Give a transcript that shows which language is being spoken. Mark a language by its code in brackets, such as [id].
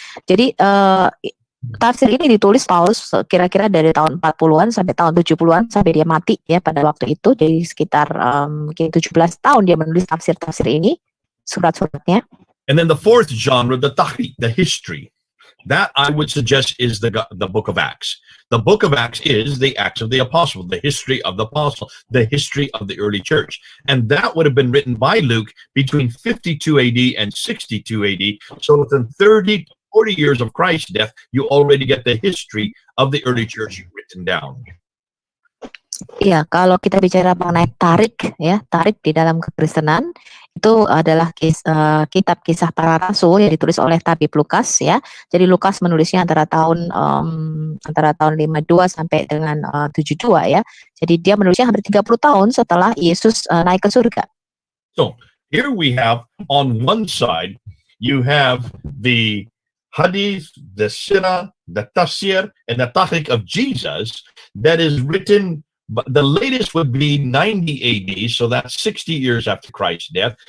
[id] Jadi tafsir ini ditulis Paulus kira-kira dari tahun 40-an sampai tahun 70-an sampai dia mati ya pada waktu itu. Jadi sekitar mungkin 17 tahun dia menulis tafsir-tafsir ini, surat-suratnya. [en] And then the fourth genre, the tahqiq, the history. That I would suggest is the book of Acts. The book of Acts is the Acts of the Apostle, the history of the Apostle, the history of the early church. And that would have been written by Luke between 52 AD and 62 AD. So within 30 to 40 years of Christ's death, you already get the history of the early church written down. [id] Ya, kalau kita bicara mengenai tarik di dalam kekristenan itu adalah kitab Kisah Para Rasul yang ditulis oleh tabib Lukas ya. Jadi Lukas menulisnya antara tahun 52 sampai dengan 72 ya. Jadi dia menulisnya hampir 30 tahun setelah Yesus naik ke surga. [en] So, here we have on one side you have the hadith, the sirah, the tafsir, and the tahqiq of Jesus that is written. But the latest would be 90 AD, so that's 60 years after Christ's death.